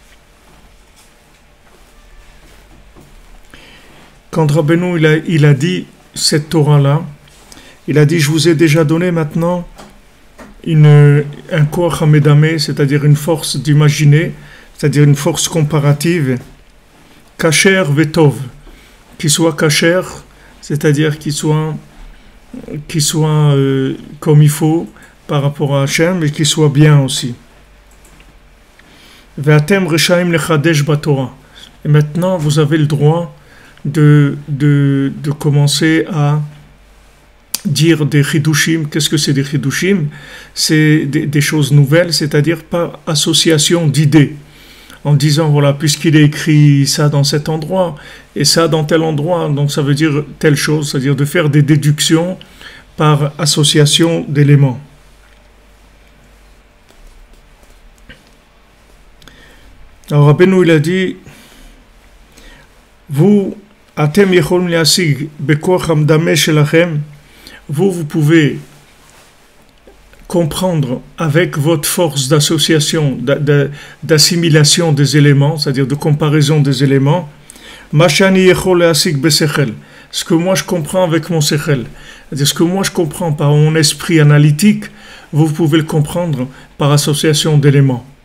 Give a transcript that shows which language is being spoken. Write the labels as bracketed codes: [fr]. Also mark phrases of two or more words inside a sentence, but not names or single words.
[fr] Quand Rabbeinu il a dit cette Torah-là, il a dit, je vous ai déjà donné maintenant un [he] כוח המדמה, [fr] c'est-à-dire une force d'imaginer, c'est-à-dire une force comparative, [he] כשר וטוב, [fr] qui soit kasher, c'est-à-dire qui soit comme il faut par rapport à Hachem, et qui soit bien aussi. [he] ואתם רשאים לחדש בתורה. [fr] Et maintenant, vous avez le droit de commencer à dire des chidushim. Qu'est-ce que c'est des chidushim? C'est des choses nouvelles, c'est-à-dire par association d'idées, en disant voilà, puisqu'il est écrit ça dans cet endroit et ça dans tel endroit, donc ça veut dire telle chose, c'est-à-dire de faire des déductions par association d'éléments. Alors Rabbeinu il a dit, vous [he] אתם יכולים להשיג בכוח המדמה שלכם, [fr] vous pouvez comprendre avec votre force d'association, d'assimilation des éléments, c'est-à-dire de comparaison des éléments, [he] מה שאני יכול להשיג בשכל, [fr] ce que moi je comprends avec mon sechel, c'est-à-dire ce que moi je comprends par mon esprit analytique, vous pouvez le comprendre par association d'éléments.